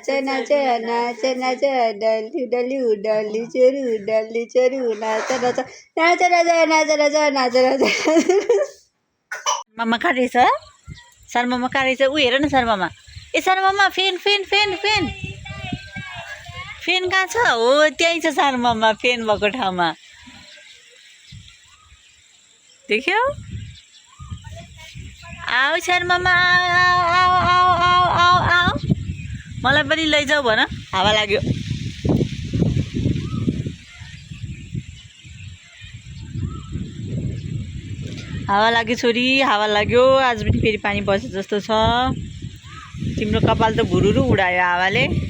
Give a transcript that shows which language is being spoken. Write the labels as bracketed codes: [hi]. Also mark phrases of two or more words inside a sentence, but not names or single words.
[ne] नाच नाच नाच डल्लु डल्लु डल्लु चोरू नाच नाच नाच नाच नाच नाच नाच नाच मामा कहाँ रहेछ सानो मामा कहाँ रहेछ ऊ हेर न सानो मामा ए सानो मामा फेन फेन फेन फेन फेन कहाँ छ हो त्यहीँ छ सानो मामा फेन भएको ठाउँमा देख्यौ आऊ सानो मामा आऊ आऊ आऊ आऊ आऊ आऊ मलाई पनि लैजाऊ भन हावा लाग्यो हावा लाग्यो छोरी हावा लाग्यो आज पनि फेरि पानी पर्छ जस्तो छ तिम्रो कपाल त भुरुरु उडायो हावाले